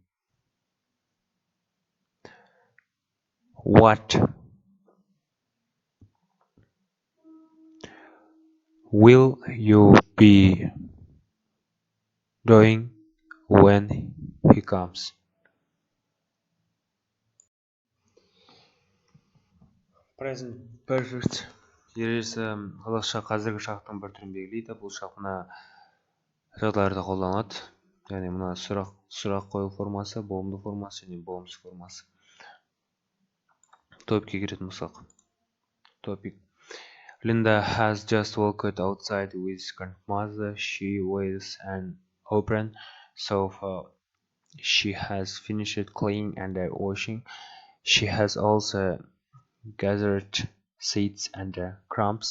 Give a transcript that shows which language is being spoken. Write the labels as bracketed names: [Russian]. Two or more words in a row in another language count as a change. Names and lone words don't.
[English] What will you be doing when he comes? Present perfect. [Kazakh] Ересі қазақша қазіргі шақтың бір түрін белгілейді. Бұл шақ мына жағдайларда қолданылады. Яғни мына сұрақ қою формасы, болымды формасы және болымсыз формасы. Топикке келетін болсақ. [English] Topic. Linda has just walked outside with grandmother. She wears an apron, so far she has finished cleaning and washing. She has also gathered seeds and crumbs.